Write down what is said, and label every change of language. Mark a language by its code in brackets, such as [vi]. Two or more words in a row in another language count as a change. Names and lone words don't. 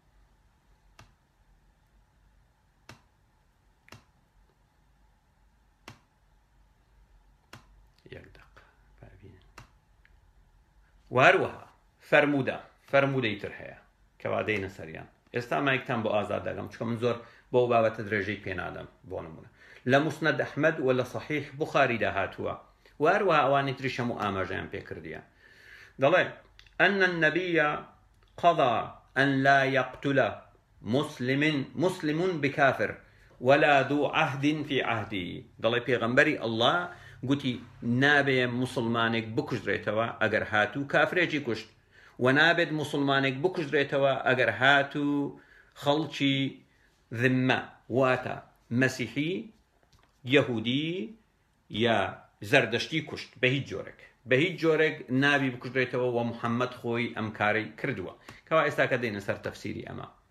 [ckb] یەک دەق بابینن واروەها فەرمودەی تر هەیە کەوا دەینە سەریان ئێستا مایکتان بۆ ئازاد دەگەم چکە من زۆر بۆ بابەتە درێژەی پێنادەم بۆ نمونە لە موسنەد ئەحمەد و لە صەحیح بوخاریدا هاتووە واروها ئەوانی تریش هەموو ئاماژەیان پێکردیە دەڵێ [ar] أن النبي قضى أن لا يقتل مسلم بكافر ولا ذو عهد في عهده [ckb] دڵێ پێغەمبەری الله گوتی نابێ مسلمانێک بکوژرێتەوە ئەگەر هاتوو کافرێکی کوشت و نابێت مسلمانێک بکوژرێتەوە ئەگەر هاتوو خەڵکی ذمە واتە مەسیحی یەهودی یا زەردەشتی کوشت بە هیچ جۆرێک نابی بکوژرێتەوە و محەممەد خۆی ئەم کارەی کردووە کەوا ئێستا کە دێنە سەر تەفسیری ئەمە